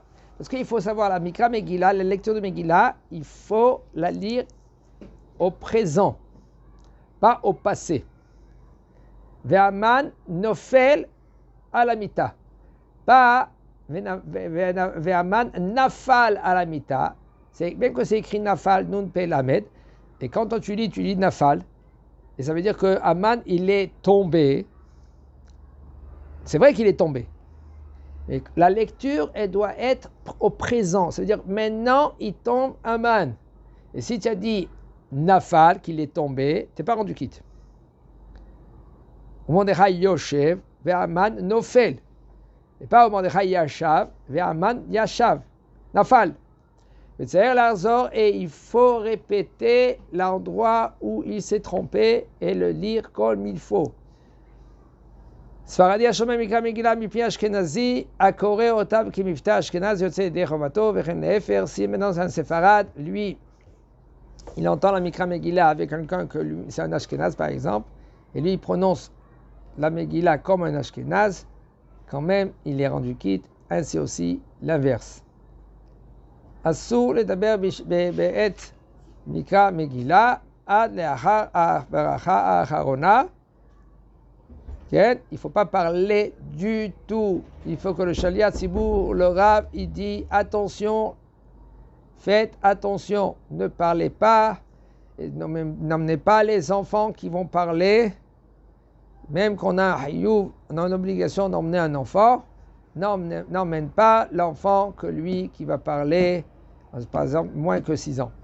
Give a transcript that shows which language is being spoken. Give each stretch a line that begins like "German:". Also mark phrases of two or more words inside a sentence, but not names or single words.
French: Parce qu'il faut savoir, la
Hebrew: מקרא מגילה,
French: la lecture de Megillah, il faut la lire au présent, pas au passé.
Hebrew: והמן נופל על המיטה.
French: Pas
Hebrew: והמן נפל על המיטה.
French: Même que c'est écrit nafal, nun pe lamed. Et quand tu lis nafal. Et ça veut dire que Aman, il est tombé. C'est vrai qu'il est tombé. Mais la lecture, elle doit être au présent. Ça veut dire, maintenant, il tombe Aman. Et si tu as dit Nafal, qu'il est tombé, tu n'es pas rendu quitte.
Hebrew: Au מרדכי יושב, והמן נופל.
French: Et pas au
Hebrew: מרדכי ישב, והמן ישב. נפל.
French: Et il faut répéter l'endroit où il s'est trompé et le lire comme il faut.
Hebrew: ספרדי השומע מקרא מגילה מפי אשכנזי, הקורא אותם כמבטא אשכנז יוצא ידי חובתו, וכן להפך,
French: si maintenant c'est un séfarade, lui, il entend la
Hebrew: מקרא מגילה
French: avec quelqu'un que lui, c'est un Ashkenaz par exemple, et lui il prononce la Megillah comme un Ashkenaz, quand même il est rendu quitte, ainsi aussi l'inverse.
Hebrew: אסור לדבר בעת מקרא מגילה עד לאחר הברכה האחרונה.
French: Il ne faut pas parler du tout. Il faut que le
Hebrew: שליח ציבור,
French: le Rav, il dit attention, faites attention, ne parlez pas, n'emmenez pas les enfants qui vont parler. Même qu'on a un hayuv, on a une obligation d'emmener un enfant, n'emmène pas l'enfant que lui qui va parler, par exemple, moins que 6 ans.